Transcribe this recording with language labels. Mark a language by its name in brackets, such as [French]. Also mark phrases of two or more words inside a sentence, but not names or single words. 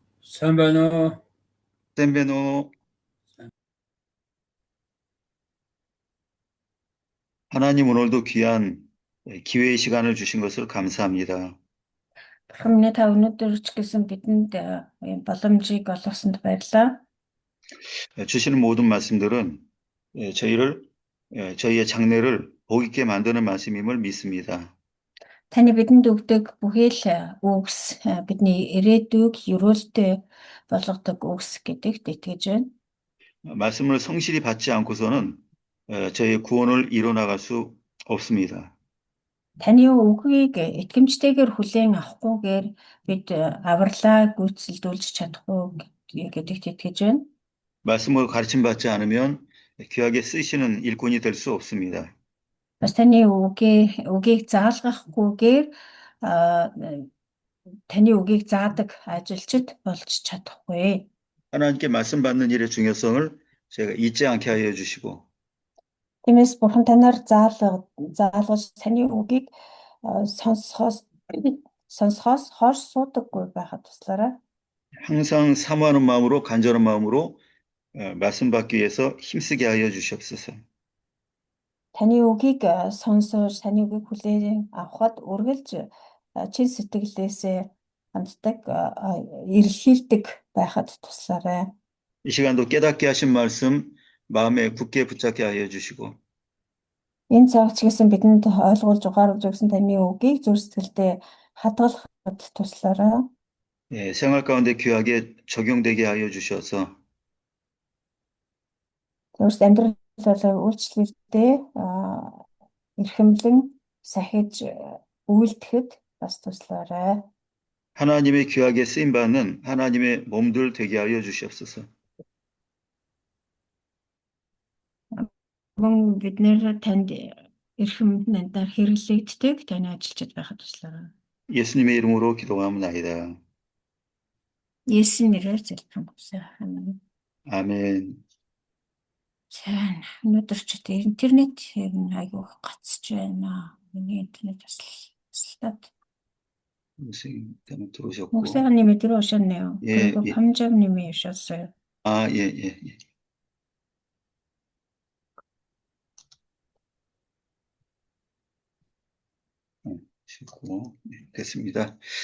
[Mongolian] сайн байна уу? сайн байна уу? [Korean] 하나님 오늘도 귀한 기회의 시간을 주신 것을 감사합니다. [Mongolian] Бурхан минь та өнөөдөр ч гэсэн бидэнд боломжийг олгосонд баярлалаа. [Korean] 주시는 모든 말씀들은 저희의 장래를 복 있게 만드는 말씀임을 믿습니다. [Mongolian] Таны бидэнд өгдөг бүхий л үгс бидний ирээдүйг өрөөлтөй болгодог үгс гэдэгт итгэж байна. [Korean] 말씀을 성실히 받지 않고서는 저희의 구원을 이뤄나갈 수 없습니다. [Mongolian] Таны үгийг итгэмжтэйгээр хүлээн авахгүйгээр бид авралаа гүйцэлдүүлж чадахгүй гэдэгт итгэж байна. [Korean] 말씀을 가르침 받지 않으면 귀하게 쓰시는 일꾼이 될 수 없습니다. [Mongolian] Бас таны үгийг заалгахгүйгээр таны үгийг заадаг ажилчид болж чадахгүй. [Korean] 하나님께 말씀 받는 일의 중요성을 제가 잊지 않게 하여 주시고 [Mongolian] Тиймээс Бурхан танаар заалгаж таны үгийг сонсохоос хойш суудаггүй байхад туслаарай. [Korean] 항상 사모하는 마음으로 간절한 마음으로 말씀 받기 위해서 힘쓰게 하여 주시옵소서. [Mongolian] Таны үгийг сонсож, таны үгийг хүлээн авахад үргэлж чин сэтгэлээсээ ханддаг, эрэлхийлдэг байхад туслаарай. [Korean] 이 시간도 깨닫게 하신 말씀 마음에 굳게 붙잡게 하여 주시고 [Mongolian] Энэ цагт ч гэсэн бидэнд ойлгуулж ухааруулж өгсөн таны үгийг зүрх сэтгэлдээ хадгалахад туслаарай. [Korean] 생활 가운데 귀하게 적용되게 하여 주셔서 [Mongolian] Өөрс амьдралаа үйлчлэлдээ эрхэмлэн сахиж үйлдэхэд бас туслаарай. [Korean] 하나님의 귀하게 쓰임 받는 하나님의 몸들 되게 하여 주시옵소서. [Mongolian] Мөн бид нэр танд эрхэмлэнээр хэрэглэгддэг таны ажилчид байхад туслаарай. [Korean] 예수님의 이름으로 기도하옵나이다. [Mongolian] Есүсийн нэрээр залбирanгуйсаа. [Korean] 아멘. [Mongolian] За өнөөдөр ч интернет айгүй гацж байна. Миний интернет тасалдаад. [Korean] 선생님 때문에 들어오셨고. 목사님이 들어오셨네요. 예, 그리고 예. 밤잠님이 오셨어요. 아, 예. 쉬고 됐습니다.